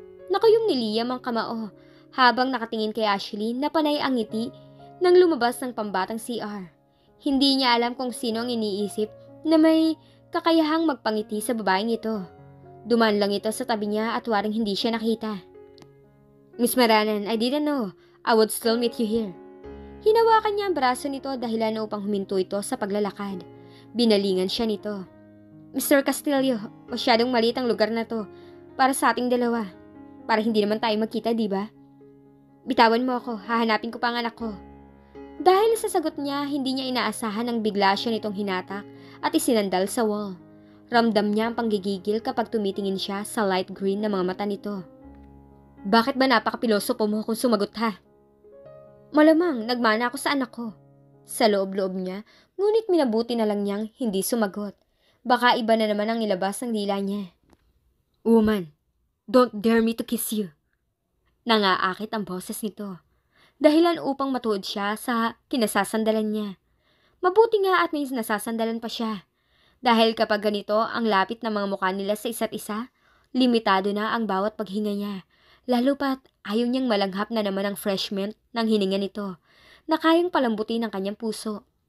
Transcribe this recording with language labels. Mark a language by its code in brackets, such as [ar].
[tl] Nakayong ni Liam ang kamao habang nakatingin kay Ashley na panay ang ngiti nang lumabas ng pambatang CR. Hindi niya alam kung sino ang iniisip na may kakayahang magpangiti sa babaeng ito. Dumaan lang ito sa tabi niya at waring hindi siya nakita. [en] Miss Maranan, I didn't know. I would still meet you here. [tl] Hinawakan niya ang braso nito dahilan upang huminto ito sa paglalakad. Binalingan siya nito. Mr. Castillo, masyadong maliit ang lugar na to para sa ating dalawa. Para hindi naman tayo magkita, di ba? Bitawan mo ako, hahanapin ko pa ang anak ko. Dahil sa sagot niya, hindi niya inaasahan ang bigla siya nitong hinatak at isinandal sa wall. Ramdam niya ang panggigigil kapag tumitingin siya sa light green na mga mata nito. Bakit ba napakapilosopo mo kung sumagot ha? Malamang, nagmana ako sa anak ko. Sa loob-loob niya, ngunit minabuti na lang niyang hindi sumagot. Baka iba na naman ang ilabas ng dila niya. [en] Woman, don't dare me to kiss you. [tl] Nangaakit ang boses nito. Dahilan upang matuod siya sa kinasasandalan niya. Mabuti nga at may nasasandalan pa siya. Dahil kapag ganito ang lapit ng mga mukha nila sa isa't isa, limitado na ang bawat paghinga niya. Lalo pat ayaw niyang malanghap na naman ang fresh mint ng hininga nito na kayang palambutin ang kanyang puso.